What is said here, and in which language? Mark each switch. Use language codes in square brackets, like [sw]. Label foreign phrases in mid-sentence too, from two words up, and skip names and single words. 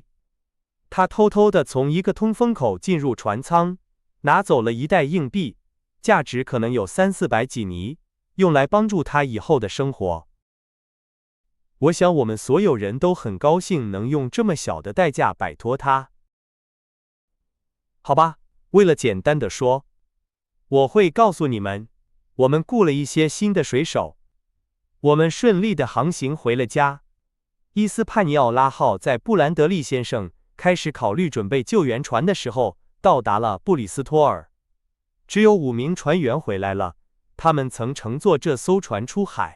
[zh] 他偷偷地從一個通風口進入船艙，拿走了一袋硬幣，價值可能有300-400幾尼，用來幫助他以後的生活。我想我們所有人都很高興能用這麼小的代價擺脫他。好吧，為了簡單的說，我會告訴你們，我們僱了一些新的水手，我們順利的航行回了家。伊斯帕尼奧拉號在布蘭德利先生開始考慮準備救援船的時候，到達了布里斯托爾。只有5名船員回來了，他們曾乘坐這艘船出海。